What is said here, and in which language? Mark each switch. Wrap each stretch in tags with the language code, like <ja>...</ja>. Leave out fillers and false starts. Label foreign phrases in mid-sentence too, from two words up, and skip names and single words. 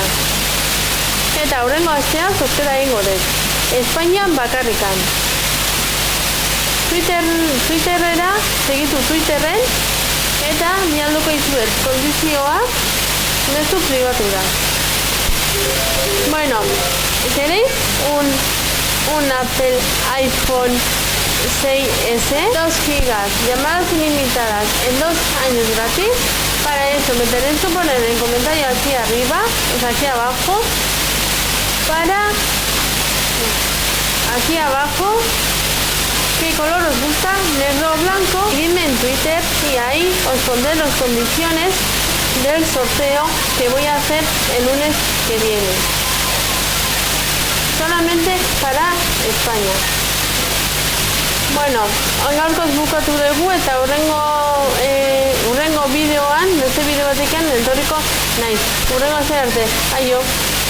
<eu>Eta hurrengo astean zozkera egingo dut. Espainian bakarrikan. Twitterera, segitu Twitterren, eta mialduko izuet kondizioa mezu privatura.</eu> <es>Bueno, ¿queréis un Apple iPhone 6S? 2 gigas, llamadas ilimitadas en 2 años gratis. Para eso me tenéis que poner en comentario aquí arriba, o sea, aquí abajo, aquí abajo, qué color os gusta, negro o blanco, y dime en Twitter y ahí os pondré las condiciones del sorteo que voy a hacer el lunes que viene. Solamente para España.</es> <eu>Bueno, gaurkoz bukatu dugu eta hurrengo bideoan, beste bideo batekan etorriko naiz. Hurrengo arte, aio!</eu>